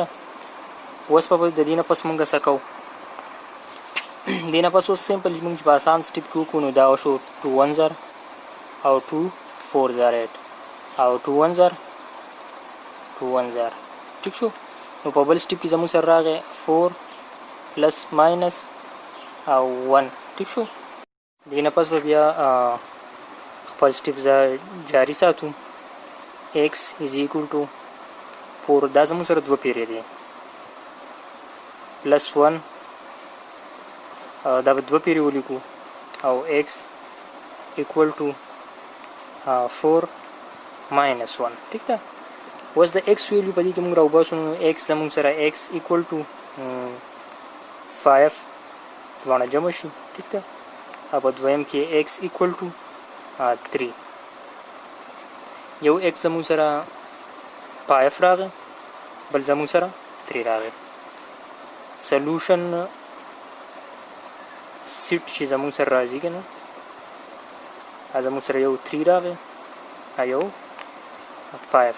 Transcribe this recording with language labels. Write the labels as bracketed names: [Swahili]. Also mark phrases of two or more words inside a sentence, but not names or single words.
[Pashto] اوس به د دې نه پس موږ څه کوو؟ دې نه پس اوس سمپل موږ چې په اسان سټیپ کې وکړو نو دا وشو 210 او 240 او 210. ټیک شو. نو په بل سټیپ کې زموږ سره راغی 4 [English] plus minus [Pashto] او 1. ټیک شو. دې نه پس به بیا خپل سټیپ جاری ساتو. [English] x is equal to 4 [Pashto] دا زموږ سره 2 پیرې دی پلس 1 دا به 2 پیرې ولیکو او [English] x equal to 4 minus 1. [Pashto] ټیک ده. اوس د x ویلیو په دې کې موږ راوباسو نو x زموږ سره [English] x equal to 5 [Pashto] دواړه جمع شي. ټیک ده. او په دویم کې [English] x equal to 3. [Pashto] یو x زموږ سره 5 راغی، بل زموږ سره 3 راغی. [English] solution set [Pashto] چې زموږ سره راځي که نه زموږ سره یو 3 راغی یو 5 راغی.